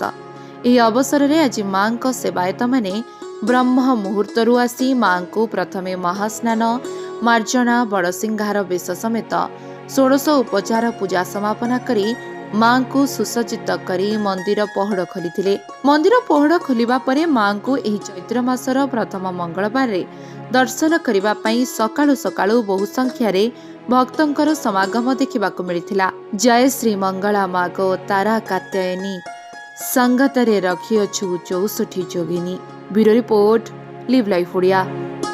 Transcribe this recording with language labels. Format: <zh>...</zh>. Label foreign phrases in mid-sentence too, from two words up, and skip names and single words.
<or>ଏହି ଅବସର ରେ ଆଜି ମାଙ୍କ ସେବାୟତ ମାନେ ବ୍ରହ୍ମ ମୁହୂର୍ତ୍ତରୁ ଆସି ମାଙ୍କୁ ପ୍ରଥମେ ମହାସ୍ନାନ ମାର୍ଜନା ବଡ଼ସିଂହାର ବେଶ ସମେତ 16 ଉପଚାର ପୂଜା ସମାପନା କରି ମାଙ୍କୁ ସୁସଜ୍ଜିତ କରି ମନ୍ଦିର ପହଡ଼ ଖୋଲି। ମନ୍ଦିର ପହଡ଼ ଖୋଲିବା ପରେ ମାଙ୍କୁ ଏହି ଚୈତ୍ର ମାସର ପ୍ରଥମ ମଙ୍ଗଳବାର ରେ ଦର୍ଶନ କରିବା ପାଇଁ ସକାଳୁ ସକାଳୁ ବହୁ ସଂଖ୍ୟା ରେ ଭକ୍ତଙ୍କର ସମାଗମ ଦେଖିବାକୁ ମିଳିଥିଲା। ଜୟ ଶ୍ରୀ ମଙ୍ଗଳା ମାଗୋ ତାରା କାତ୍ୟାୟନୀ ସଙ୍ଗତରେ ରଖିଅ ଛୁ 64 ଯୋଗିନୀ।</or> <en>Bureau report Live Life Odia.</en>